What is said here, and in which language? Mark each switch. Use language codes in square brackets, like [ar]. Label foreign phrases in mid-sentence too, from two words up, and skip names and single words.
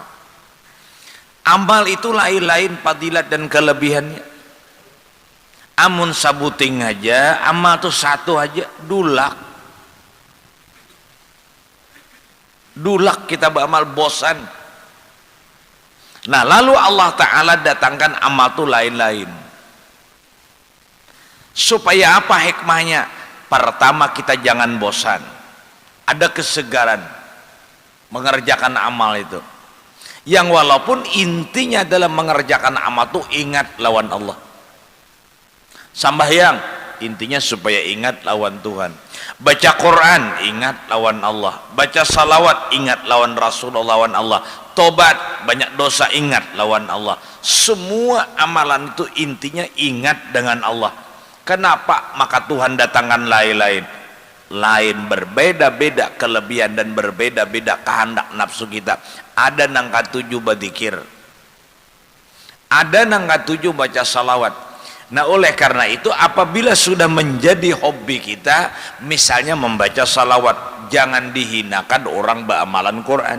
[id] Amal itu lain-lain fadilat dan kelebihannya. [bjn] Amun sabuting aja, amal itu satu aja, dulak kita beramal bosan. [id] Nah lalu Allah Ta'ala datangkan amal itu lain-lain. Supaya apa hikmahnya? Pertama, kita jangan bosan, ada kesegaran mengerjakan amal itu, yang walaupun intinya adalah mengerjakan amal itu ingat lawan Allah. [bjn] Sambahyang intinya supaya ingat lawan Tuhan. Baca Quran ingat lawan Allah. Baca salawat ingat lawan Rasulullah, lawan Allah. Tobat banyak dosa ingat lawan Allah. Semua amalan itu intinya ingat dengan Allah. [id] Kenapa? Maka Tuhan datangkan lain-lain. Lain, berbeda-beda kelebihan dan berbeda-beda kehendak nafsu kita. [bjn] Ada nang katuju berzikir, ada nang katuju baca salawat. [id] Nah oleh karena itu apabila sudah menjadi hobi kita, misalnya membaca salawat, jangan dihinakan orang beramalan Quran.